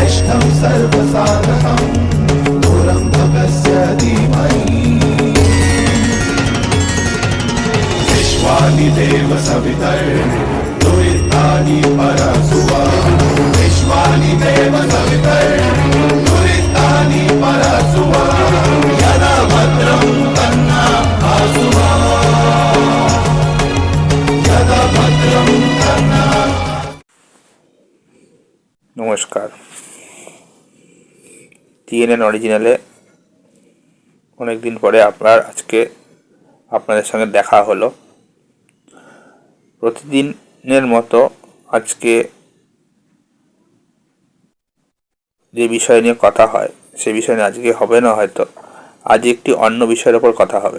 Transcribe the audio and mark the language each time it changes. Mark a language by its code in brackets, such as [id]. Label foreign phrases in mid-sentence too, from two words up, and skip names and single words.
[sa] तत्पुरुषं सर्वसाधकं दूरं भगस्य धीमहि विश्वानि देव सवितर्दुरितानि परसुवा विश्वानि देव सवितर्दुरितानि परसुवा यदा भद्रं तन्ना आसुवा यदा भद्रं तन्ना। [bn] নমস্কার। টিএনএন অরিজিনালে অনেকদিন পরে আজকে আপনাদের সঙ্গে দেখা হলো। প্রতিদিনের মতো আজকে যে বিষয় নিয়ে কথা হয় সে বিষয় নিয়ে আজকে হবে না, হয়তো আজ একটি অন্য বিষয়ের ওপর কথা হবে।